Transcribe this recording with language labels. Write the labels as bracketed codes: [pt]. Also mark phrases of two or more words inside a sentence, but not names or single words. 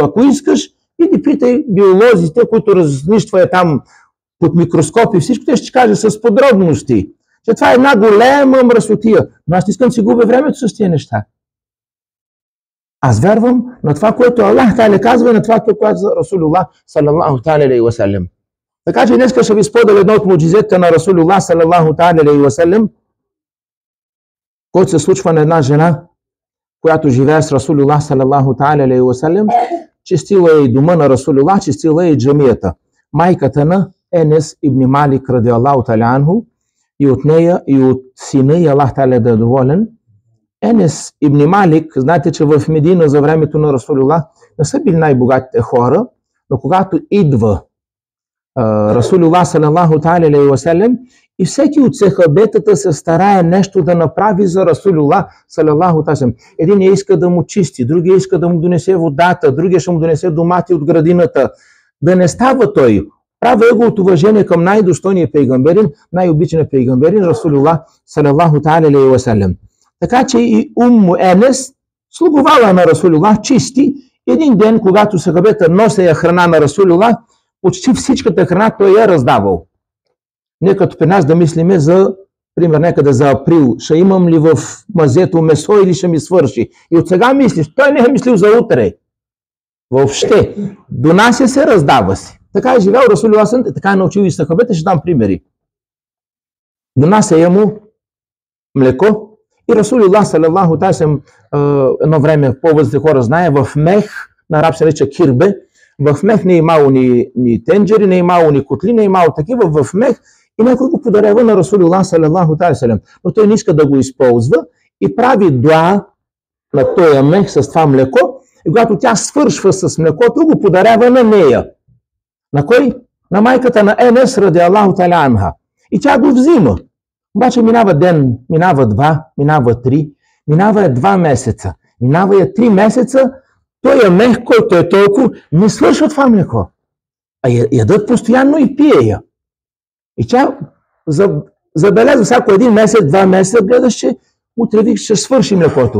[bg] Ако искаш, иди питай биолозите, които разнищват там под микроскоп и всичко, те ще кажа с подробности, че това е една голема мръсотия. Но аз не искам да си губя времето с тия неща. Аз вярвам на това, което Аллах Та'аля казва, и на това, което казва Расулуллах [ar] صلى الله عليه وسلم. [bg] Така че днес ще ви споделя едно от муджизетите на Расулуллах [ar] صلى الله عليه وسلم, [bg] който се случва на една жена, която живее с Расулуллах [ar] صلى الله عليه وسلم. [bg] Чистила е и дома на Расулуллах, чистила е и джамията. Майката на Енес ибн Малик [ar] رضي الله تعالى عنه, [bg] и от нея, и от сина, и Аллах Та'аля да е доволен. Енес ибн Малик, знаете, че в Медина за времето на Расулуллах не са били най-богатите хора, но когато идва Расулуллах [ar] صلى الله عليه وسلم, [bg] и всеки от сахабетата се старае нещо да направи за Расулуллах [ar] صلى الله عليه وسلم. [bg] Един иска да му чисти, другия иска да му донесе водата, другия ще му донесе домати от градината. Да не става той. Правя го от уважение към най-достойния пейгамберин, най-обичания пейгамберин Расулуллах [ar] صلى الله عليه وسلم. [bg] Така че и Енес слугувала на Расулуллах, чисти. Един ден, когато сахабета носея храна на Расулуллах, почти всичката храна той е раздавал. Не като при нас да мислиме за, пример, някъде за април, ще имам ли в мазето месо или ще ми свърши. И от сега мислиш, той не е мислил за утре. Въобще, донася се, раздава се. Така е живял Расулуллах [ar] صلى الله عليه وسلم, [bg] така е научил и сахабете, ще дам примери. Донася я му млеко и Расулуллах [ar] صلى الله عليه وسلم [bg] едно време по-възрастни хора знае, в мех, на араб се нарича кирбе, в мех не е имало ни тенджери, не е имало ни котли, не е имало такива, в мех и някой го подарява на Расулуллах [ar] صلى الله عليه وسلم. [bg] Но той не иска да го използва и прави дуа на този мех с това млеко и когато тя свършва с млекото, го подарява на нея. На кой? На майката на Енес [ar] رضي الله تعالى عنها. [bg] И тя го взима. Обаче минава ден, минава два, минава три, минава 2 месеца, минава 3 месеца, той мех, който е толкова, не свършва това млеко. А ядат постоянно и пие я. И тя забелязва всяко 1 месец, 2 месеца, гледаш, че утре вик ще свърши млекото.